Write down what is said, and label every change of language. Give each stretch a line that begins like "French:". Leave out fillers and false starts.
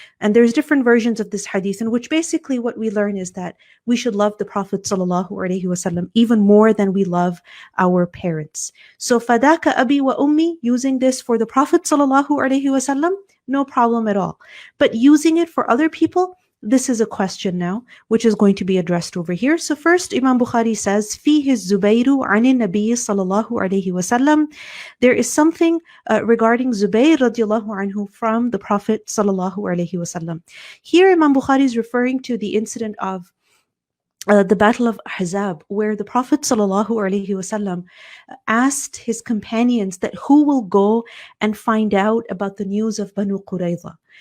English: And there's different versions of this hadith in which basically what we learn is that we should love the Prophet sallallahu alaihi wasallam even more than we love our parents. So fadaka abi wa ummi, using this for the Prophet sallallahu alaihi wasallam, no problem at all. But using it for other people, this is a question now, which is going to be addressed over here. So first, Imam Bukhari says,
Arabic: فِيهِ الزُّبَيْرُ عَنِ النَّبِيِّ صَلَى اللَّهُ عَلَيْهِ وَسَلَّمَ.
English: There is something regarding Zubayr radiallahu anhu from the Prophet sallallahu alaihi wasallam. Here, Imam Bukhari is referring to the incident of the Battle of Ahzab, where the Prophet sallallahu alaihi wasallam asked his companions that who will go and find out about the news of Banu Qurayza.